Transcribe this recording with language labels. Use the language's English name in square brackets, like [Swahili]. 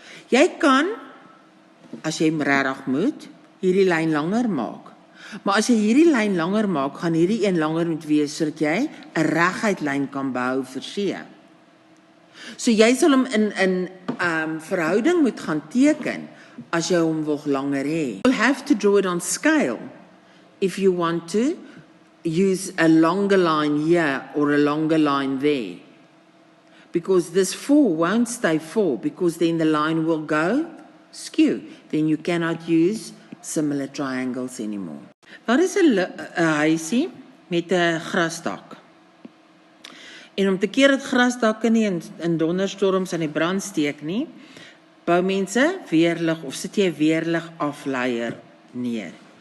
[Afrikaans] Jy kan, as jy regtig moet, hierdie lyn langer maak. Maar as jy hierdie lyn langer maak, gaan hierdie een langer moet wees, sodat jy 'n reguit lyn kan behou vir C. So jy sal hom in verhouding moet gaan teken, as jy hom wil langer hê. [English] You'll have to draw it on scale, if you want to use a longer line here or a longer line there. Because this 4 won't stay 4, because then the line will go skew. Then you cannot use similar triangles anymore. [Afrikaans] Daar is 'n huisie met 'n grasdak. En om te keer dat grasdakke nie in donderstorms aan die brand steek nie, bou mense weerlig of sit jy 'n weerlig afleier neer.